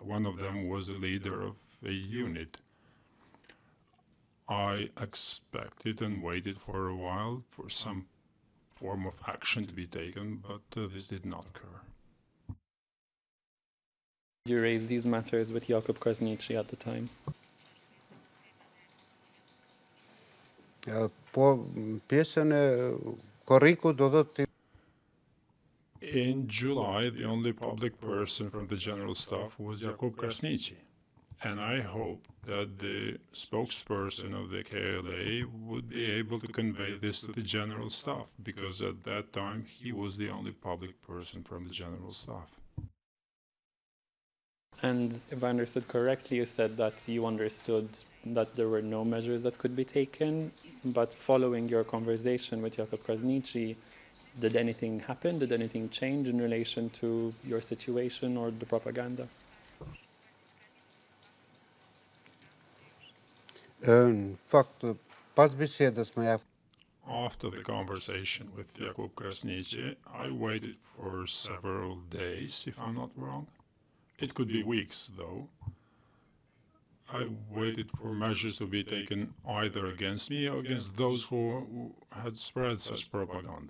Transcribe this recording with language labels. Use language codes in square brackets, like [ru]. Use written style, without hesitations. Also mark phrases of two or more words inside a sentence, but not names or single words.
[en] One of them was the leader of a unit. I expected and waited for a while for some form of action to be taken, but this did not occur. You raised these matters with Jakub Krasniqi at the time. [sq] po pjesën e korriku do thotë [en] In July, the only public person from the General Staff was Jakub Krasniqi, and I hope that the spokesperson of the KLA would be able to convey this to the General Staff, because at that time he was the only public person from the General Staff. And if I understood correctly, you said that you understood that there were no measures that could be taken, but following your conversation with Jakub Krasniqi, did anything happen? Did anything change in relation to your situation or the propaganda? [sq] në fakt pas bisedës me Jakub [en] After the conversation with Jakub Krasniqi, I waited for several days, if I'm not wrong. It could be weeks, though. I waited for measures to be taken either against me or against those who had spread such propaganda.